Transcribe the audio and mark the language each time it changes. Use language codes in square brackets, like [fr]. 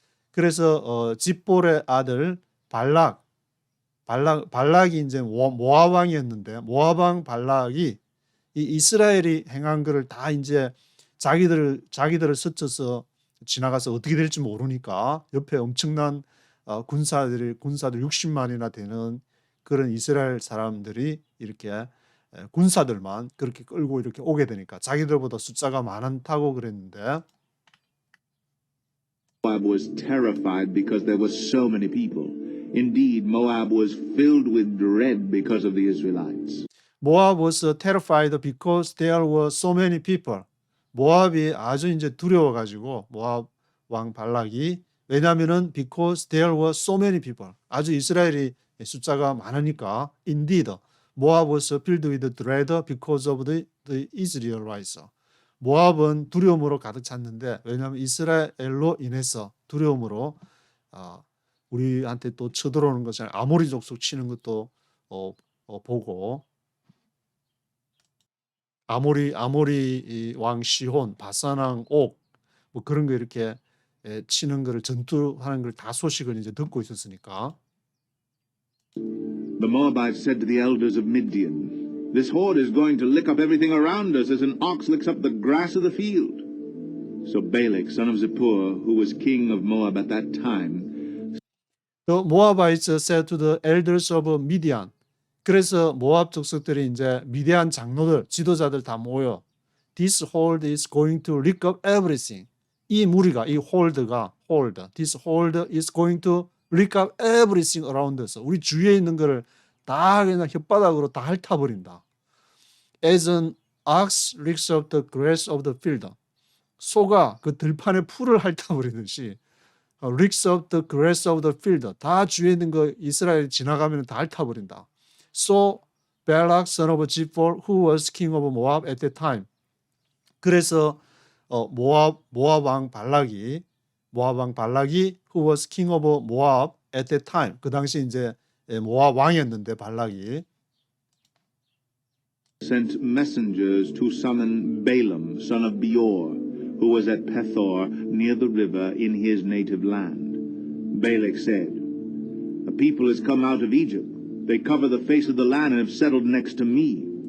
[ko] 그래서 집볼의 아들 발락이 이제 모압 왕이었는데 모압 왕 발락이 이 이스라엘이 행한 것을 다 이제 자기들을 스쳐서 지나가서 어떻게 될지 모르니까 옆에 엄청난 군사들 60만이나 되는 그런 이스라엘 사람들이 이렇게 군사들만 그렇게 끌고 이렇게 오게 되니까 자기들보다 숫자가 많다고 그랬는데 [en] Moab was terrified because there were so many people. Indeed, Moab was filled with dread because of the Israelites. Moab was terrified because there were so many people. [ko] 모압이 아주 이제 두려워가지고 모압 왕 발락이 왜냐하면은 [en] because there were so many people. [ko] 아주 이스라엘이 숫자가 많으니까 [en] indeed Moab was filled with dread because of the Israelites. [ko] 모압은 두려움으로 가득 찼는데 왜냐하면 이스라엘로 인해서 두려움으로 우리한테 또 쳐들어오는 것을 아모리 족속 치는 것도 보고 아모리 왕 시혼, 바산 왕 옥, 뭐 그런 거 이렇게 치는 거를 전투하는 걸 다 소식을 이제 듣고 있었으니까. [en] The Moabites said to the elders of Midian, "This horde is going to lick up everything around us as an ox licks up the grass of the field." So Balak, son of Zippor, who was king of Moab at that time, The Moabites said to the elders of Midian. [ko] 그래서 모압 족속들이 이제 미디안 장로들, 지도자들 다 모여 [en] This horde is going to lick up everything. [ko] 이 무리가, 이 홀드가 [en] This horde is going to lick up everything around us. [ko] 우리 주위에 있는 거를 다 그냥 혓바닥으로 다 핥아버린다. [en] As an ox licks up the grass of the field. [ko] 소가 그 들판의 풀을 핥아버리듯이 [en] licks up the grass of the field. [ko] 다 주위에 있는 거 이스라엘 지나가면 다 핥아버린다. [en] So Balak son of Zippor, who was king of Moab at that time. [ko] 그래서 모압 왕 발락이 [en] who was king of Moab at that time. [ko] 그 당시 이제 모압 왕이었는데 발락이 [en] sent messengers to summon Balaam, son of Beor, who was at Pethor near the river in his native land. Balak said, "A people has come out of Egypt. They cover the face of the land and have settled next to me."